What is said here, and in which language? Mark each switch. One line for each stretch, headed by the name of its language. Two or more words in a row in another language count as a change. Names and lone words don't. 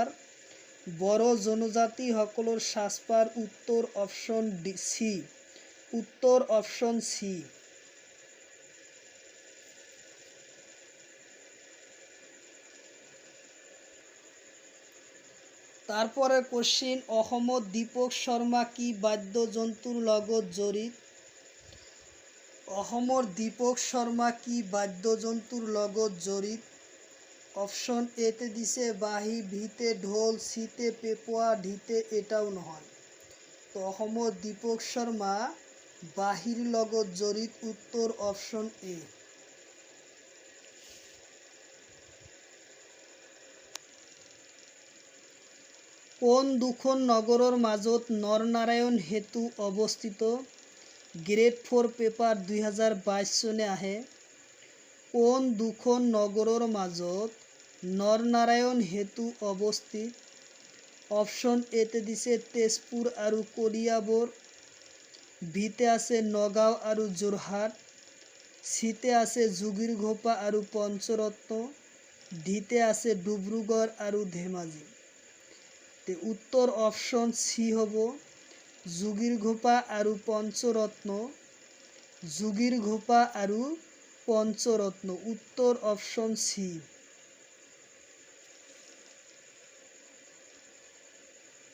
Assamese: বড় জনজাতি সকলের সাজপার। উত্তর
English: option D C.
Assamese: উত্তর
English: option C.
Assamese: তারপরে কোশ্চিন, অসমত দীপক শর্মা কি বাদ্যযন্ত্ৰৰ লগত জড়িত? অসমৰ দীপক শর্মা কি বাদ্যযন্ত্ৰৰ লগত জড়িত? অপশন এতে দিছে বাঁহী, ভিতে ঢোল, সিতে পেঁপোয়া, ডিতে এটাও নহয়। তো অসমৰ দীপক শর্মা বাঁহীৰ লগত জড়িত। উত্তর
English: option A.
Assamese: কোন দুখন নগৰৰ মাজত নৰনাৰায়ণ সেতু অৱস্থিত?
English: grade 4 paper
Assamese: 2022 চনে আহে। কোন দুখন নগৰৰ মাজত নৰনাৰায়ণ সেতু অৱস্থিত? অপশন এতে দিছে তেজপুৰ আৰু কলিয়াবৰ, বিতে আছে নগাঁও আৰু যোৰহাট, সিতে আছে যোগীঘোপা আৰু পঞ্চৰত্ন, ডিতে আছে ডিব্ৰুগড় আৰু ধেমাজি। উত্তর
English: option C
Assamese: হব যোগীঘোপা আৰু পঞ্চরত্ন। যোগীঘোপা আৰু পঞ্চরত্ন। উত্তর
English: option C.